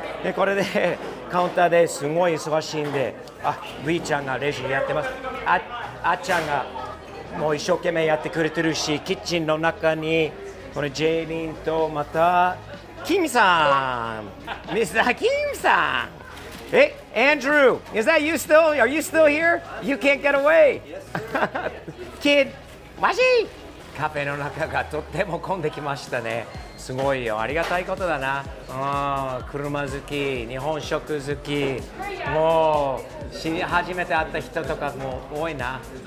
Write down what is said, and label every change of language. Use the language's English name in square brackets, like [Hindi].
[Japanese] で、これでカウンターですごい忙しいんで、ウィーちゃんがレジやってます。あっちゃんがもう一生懸命やってくれてるし、キッチンの中にこれジェイリンとまたキムさん、ミスターキムさん。 [English] Hey, Andrew, is that you still? Are you still here? You can't get away. Kid, [Japanese] マジ？カフェの中がとっても混んできましたね。すごいよ。ありがたいことだな。車好き、日本食好き、もう初めて会った人とかも多いな。